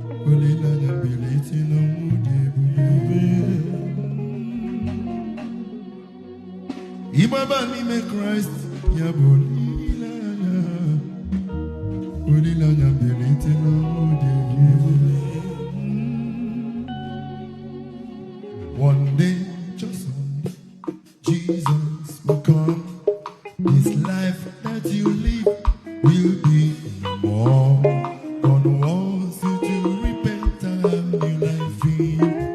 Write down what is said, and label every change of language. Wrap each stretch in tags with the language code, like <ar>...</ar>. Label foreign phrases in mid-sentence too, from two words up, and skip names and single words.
<ig>Olileanya mbilite n'ọnwụ dị ebube. Ịgbaba n'ime Kraịst, ya bụ olileanya. Olileanya mbilite n'ọnwụ dị ebube.</ig> <en>One day, just one day, Jesus will come. This life that you live will be no more. God wants you to repent and have new life in you.</en>